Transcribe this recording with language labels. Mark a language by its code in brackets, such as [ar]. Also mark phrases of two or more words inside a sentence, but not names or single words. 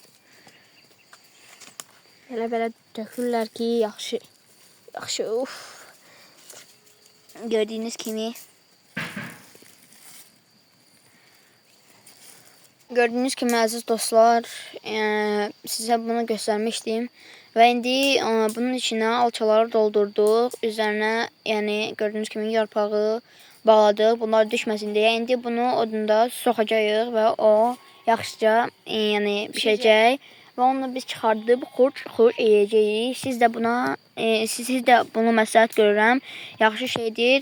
[az] Belə tökürlər ki, yaxşı. Gördüğünüz kimi əziz dostlar, sizə bunu göstərmişdim və indi bunun içine alçaları doldurduq, üzerine yani gördüğünüz kimi yarpağı bağladıq, bunlar düşməsin deyə. İndi bunu odunda soxacağıq və o yaxşıca yani pişəcək və onu biz çıxardıb xurç yeyəcəyik. Siz də bunu məsləhət görürəm, yaxşı şeydir.